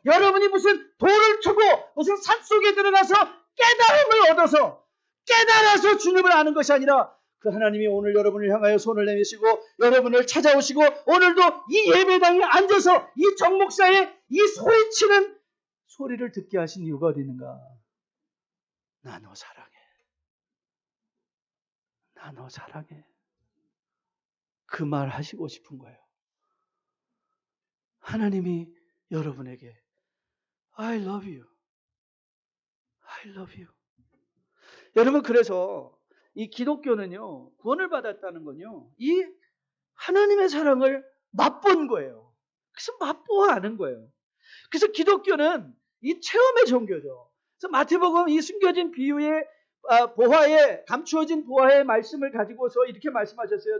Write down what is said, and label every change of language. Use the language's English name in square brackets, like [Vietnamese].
[Korean] 여러분이 무슨 돌을 쳐고 무슨 산속에 들어가서 깨달음을 얻어서 깨달아서 주님을 아는 것이 아니라 그 하나님이 오늘 여러분을 향하여 손을 내미시고 여러분을 찾아오시고 오늘도 이 예배당에 앉아서 이 정목사의 이 소리치는 소리를 듣게 하신 이유가 어디 있는가? 나 너 사랑해. 나 너 사랑해. 그 말 하시고 싶은 거예요. 하나님이 여러분에게 [English] I love you. I love you. [Korean] 여러분 그래서 이 기독교는요. 구원을 받았다는 건요. 이 하나님의 사랑을 맛본 거예요. 그래서 맛보아하는 거예요. 그래서 기독교는 이 체험의 종교죠. 그래서 마태복음 이 숨겨진 비유의 보화에 감추어진 보화의 말씀을 가지고서 이렇게 말씀하셨어요.